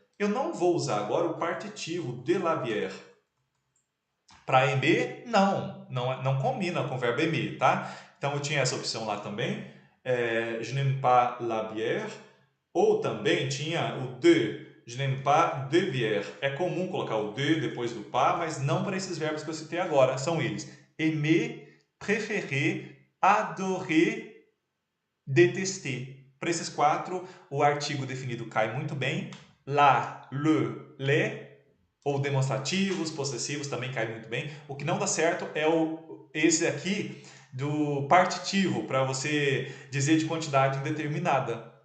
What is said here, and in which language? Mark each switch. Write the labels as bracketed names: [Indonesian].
[Portuguese] Eu não vou usar agora o partitivo de la bière. Para aimer, não combina com o verbo aimer, tá? Então eu tinha essa opção lá também. [French] Je n'aime pas la bière. [Portuguese] Ou também tinha o de. [French] Je n'aime pas de bière. [Portuguese] É comum colocar o de depois do pas, mas não para esses verbos que eu citei agora. São eles: aimer, préférer, adorer, détester. Para esses 4, o artigo definido cai muito bem. La, le, les, ou demonstrativos, possessivos também cai muito bem. O que não dá certo é esse aqui do partitivo, para você dizer de quantidade indeterminada.